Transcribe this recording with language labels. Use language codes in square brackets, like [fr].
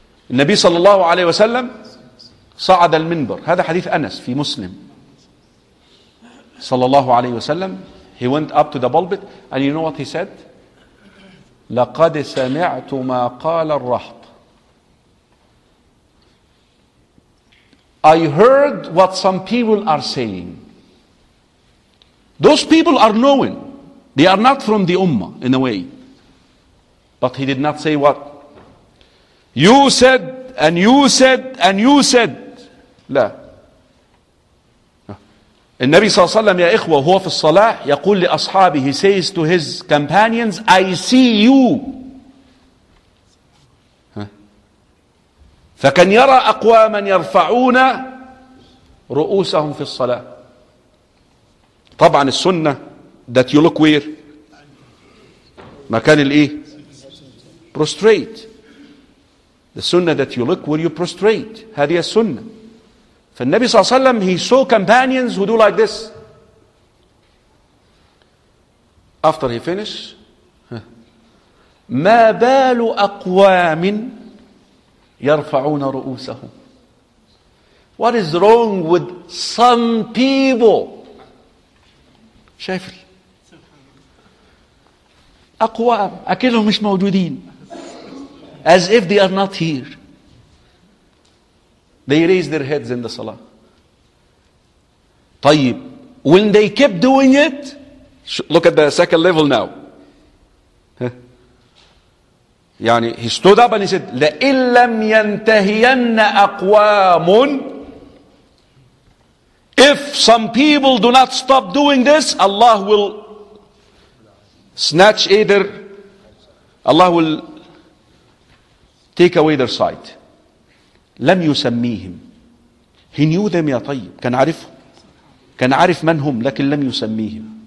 [ar] النبي صلى الله عليه وسلم صعد المنبر. هذا حديث أنس في مسلم. صلى الله عليه وسلم, [en] he went up to the pulpit and you know what he said? [ar] لقد سمعت ما قال الرهط. [en] I heard what some people are saying. Those people are knowing. They are not from the Ummah in a way. But he did not say what? You said and you said and you said. [ar] لا. النبي صلى الله عليه وسلم يا إخوة هو في الصلاة يقول لأصحابه, [en] he says to his companions, I see you. [ar] فكان يرى أقواما يرفعون رؤوسهم في الصلاة. طبعا السنة [en] that you look where [ar] مكان الإيه [en] prostrate. The sunnah that you look where you prostrate. [ar] هذه السنة. فالنبي صلى الله عليه وسلم [en] he saw companions who do like this. After he finished, [ar] ما بال أقوام يرفعون رؤوسهم. [en] What is wrong with some people? [ar] شايف أقوام أكلهم مش موجودين. [en] As if they are not here. They raise their heads in the salah. [ar] طيب. [en] When they kept doing it, look at the second level now. [ar] يعني [en] he stood up and he said, [ar] لئن لم ينتهين أقوام. [en] If some people do not stop doing this, Allah will snatch either, Allah will take away their sight. [ar] لم يسميهم. [en] He knew them [ar] يا طيب. كان عارفهم. كان عارف من هم لكن لم يسميهم.